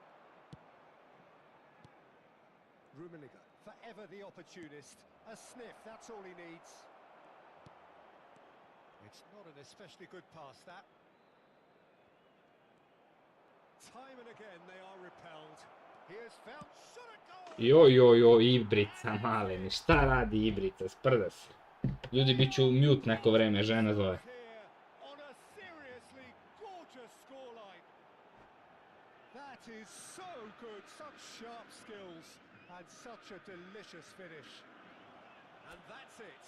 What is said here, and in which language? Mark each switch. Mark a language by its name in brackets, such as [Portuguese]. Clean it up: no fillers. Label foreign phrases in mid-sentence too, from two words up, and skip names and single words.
[English] Rummenigge, forever the opportunist. A sniff, that's all he needs. It's not an especially good pass, that. Time and again they are repelled. He has found shot at goal! [Bosnian] Jo, Ibrica maleni, šta radi Ibrica, sprda se. Ljudi, bit ću mute neko vreme, žena zove. [English] Here on a seriously gorgeous scoreline. That is so good, such sharp skills and such a delicious finish. And that's it.